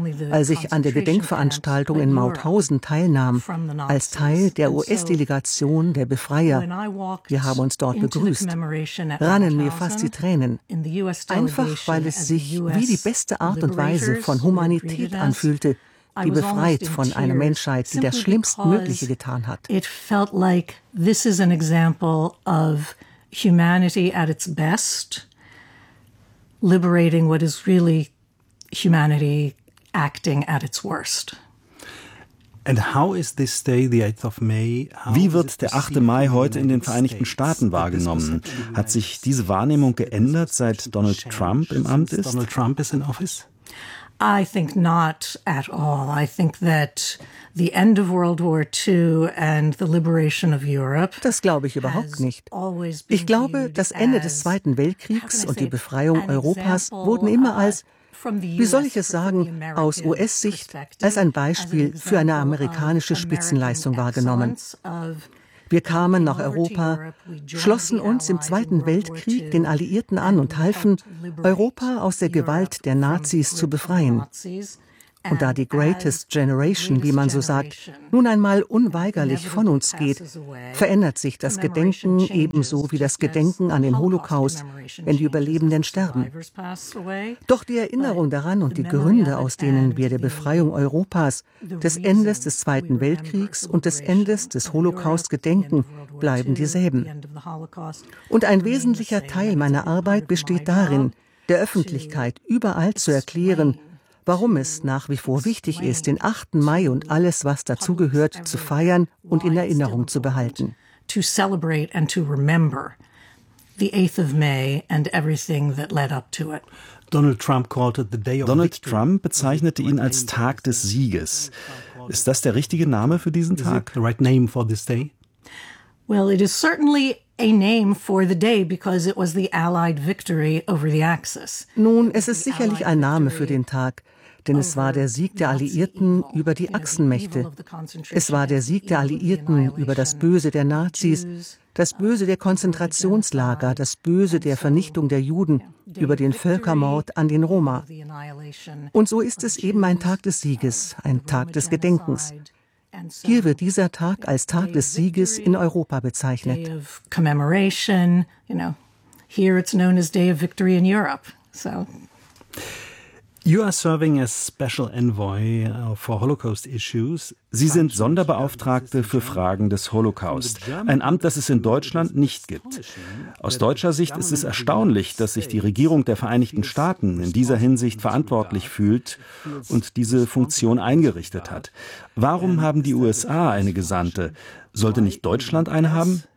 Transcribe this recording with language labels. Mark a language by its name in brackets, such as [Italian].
[German] Als ich an der Gedenkveranstaltung in Mauthausen teilnahm, als Teil der US-Delegation der Befreier, wir haben uns dort begrüßt, rannen mir fast die Tränen. Einfach, weil es sich wie die beste Art und Weise von Humanität anfühlte, die befreit von einer Menschheit, die das Schlimmstmögliche getan hat. [English] It felt like this is an example of humanity at its best, liberating what is really humanity acting at its worst. And how is this day, the 8th of May? [German] Wie wird der 8. Mai heute in den Vereinigten Staaten wahrgenommen? Hat sich diese Wahrnehmung geändert, seit Donald Trump im Amt ist? [English] Donald Trump is in office? I think not at all. I think that the end of World War II and the liberation of Europe. [German] Das glaube ich überhaupt nicht. Ich glaube, das Ende des Zweiten Weltkriegs und die Befreiung Europas wurden immer als, wie soll ich es sagen, aus US-Sicht als ein Beispiel für eine amerikanische Spitzenleistung wahrgenommen. Wir kamen nach Europa, schlossen uns im Zweiten Weltkrieg den Alliierten an und halfen, Europa aus der Gewalt der Nazis zu befreien. Und da die Greatest Generation, wie man so sagt, nun einmal unweigerlich von uns geht, verändert sich das Gedenken ebenso wie das Gedenken an den Holocaust, wenn die Überlebenden sterben. Doch die Erinnerung daran und die Gründe, aus denen wir der Befreiung Europas, des Endes des Zweiten Weltkriegs und des Endes des Holocaust gedenken, bleiben dieselben. Und ein wesentlicher Teil meiner Arbeit besteht darin, der Öffentlichkeit überall zu erklären, warum es nach wie vor wichtig ist, den 8. Mai und alles, was dazugehört, zu feiern und in Erinnerung zu behalten. [English] To celebrate and to remember the 8th of May and everything that led up to it. [German] Donald Trump bezeichnete ihn als Tag des Sieges. Ist das der richtige Name für diesen Tag? [English] The right name for this day? Well, it is certainly a name for the day because it was the Allied victory over the Axis. [German] Nun, es ist sicherlich ein Name für den Tag, denn es war der Sieg der Alliierten über die Achsenmächte. Es war der Sieg der Alliierten über das Böse der Nazis, das Böse der Konzentrationslager, das Böse der Vernichtung der Juden, über den Völkermord an den Roma. Und so ist es eben ein Tag des Sieges, ein Tag des Gedenkens. Hier wird dieser Tag als Tag des Sieges in Europa bezeichnet. [English] Here it's known as Day of Victory in Europe. So, you are serving as Special Envoy for Holocaust issues. [German] Sie sind Sonderbeauftragte für Fragen des Holocaust, ein Amt, das es in Deutschland nicht gibt. Aus deutscher Sicht ist es erstaunlich, dass sich die Regierung der Vereinigten Staaten in dieser Hinsicht verantwortlich fühlt und diese Funktion eingerichtet hat. Warum haben die USA eine Gesandte? Sollte nicht Deutschland eine haben?